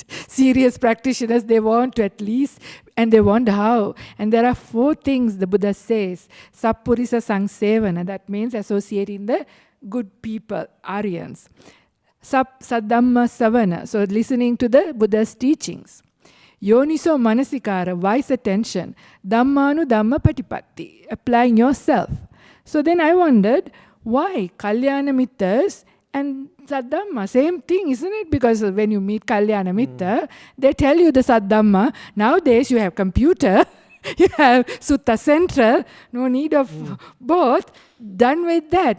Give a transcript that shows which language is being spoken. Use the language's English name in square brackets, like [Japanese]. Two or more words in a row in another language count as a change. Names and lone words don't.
[English] Serious practitioners, they want to at least, and they wonder how. And there are 4 things the Buddha says. [Pali] Sappurisa Sangsevana, [English] that means associating the good people, Aryans. [Pali] Saddhamma Savana, [English] so listening to the Buddha's teachings. [Pali] Yoniso manasikara, [English] wise attention. [Pali] Dhammanu dhamma patipatti, [English] applying yourself. So then I wondered, why [Pali] Kalyana Mittas [English] and Saddhamma, same thing, isn't it? Because when you meet [Pali] Kalyana Mitta, [English] they tell you the Saddhamma. Nowadays you have computer, you have Sutta Central, no need of both, done with that.